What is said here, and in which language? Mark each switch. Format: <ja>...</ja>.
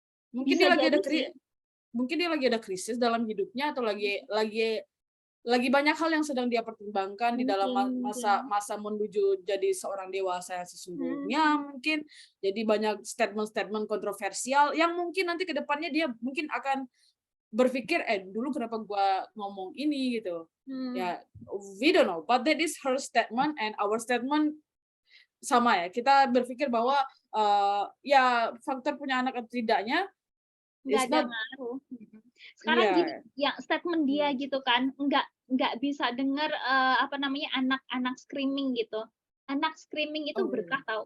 <id>Mungkin dia lagi ada krisis dalam hidupnya, atau lagi banyak hal yang sedang dia pertimbangkan di dalam masa menuju jadi seorang dewasa yang sesungguhnya. Mungkin jadi banyak statement-statement kontroversial yang mungkin nanti ke depannya dia mungkin akan berpikir, dulu kenapa gua ngomong ini gitu.</id> <en>Ya, we don't know, but that is her statement and our statement</en> <id>sama ya. Kita berpikir bahwa ya faktor punya anak atau tidaknya nggak ada ngaruh. Sekarang gini, Iya. yang statement dia gitu kan, nggak bisa dengar apa namanya anak-anak screaming gitu. Anak screaming itu Oh iya. berkah tahu.</id>